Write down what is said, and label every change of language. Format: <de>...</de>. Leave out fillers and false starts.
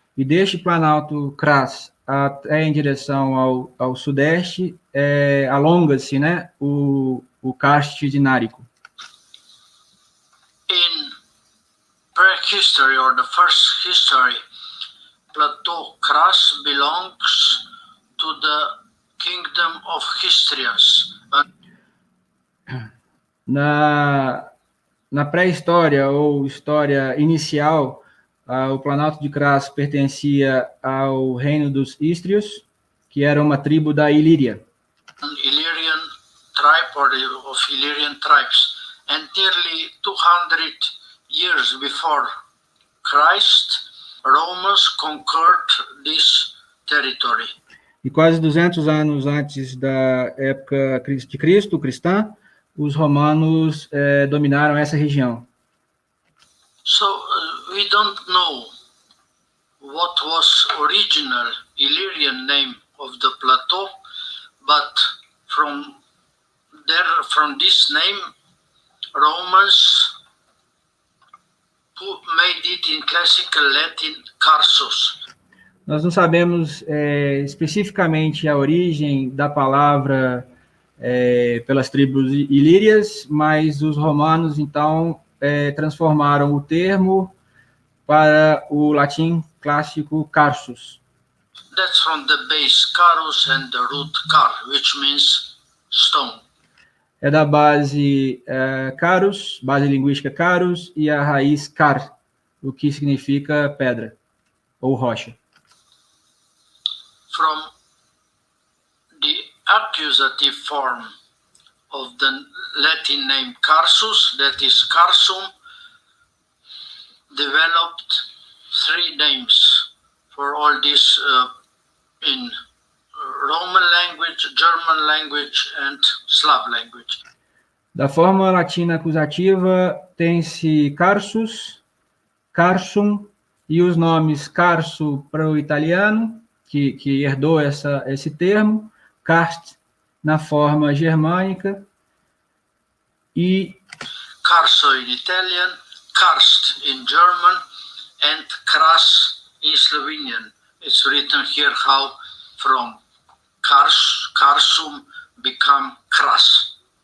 <pt>E deste Planalto Kras até em direção ao sudeste, alonga-se, né, o karst dinárico.</pt> <en>In prehistory or the first history, Plateau Kras belongs to the kingdom of Hystrians.</en> <pt>Na pré-história ou história inicial, o Planalto de Kras pertencia ao reino dos Ístrios, que era uma tribo da Ilíria.</pt> <en>Illyrian tribe or of Illyrian tribes. And nearly 200 years before Christ, Romans conquered this territory.</en> <pt>E quase 200 anos antes da época de Cristo, cristã, os romanos dominaram essa região.</pt> <en>So we don't know what was original Illyrian name of the plateau, but from this name, Romans made it in classical Latin Karsos.</en> <pt>Nós não sabemos especificamente a origem da palavra pelas tribos ilírias, mas os romanos, então, transformaram o termo para o latim clássico Karsos.</pt> <en>That's from the base Karus and the root Kar, which means stone.</en> <pt>É da base Karus, base linguística Karus, e a raiz Kar, o que significa pedra ou rocha.</pt> <en>From the accusative form of the Latin name Karsus, that is Karsum, developed three names for all this in Roman language, German language and Slav language.</en> <pt>Da forma latina acusativa, tem-se Karsus, Karsum, e os nomes Karso para o italiano, que herdou esse termo, Karst na forma germânica, e</pt> <en>Karso in Italian, Karst in German, and Kras in Slovenian. It's written here how from Karsum become Kras.</en>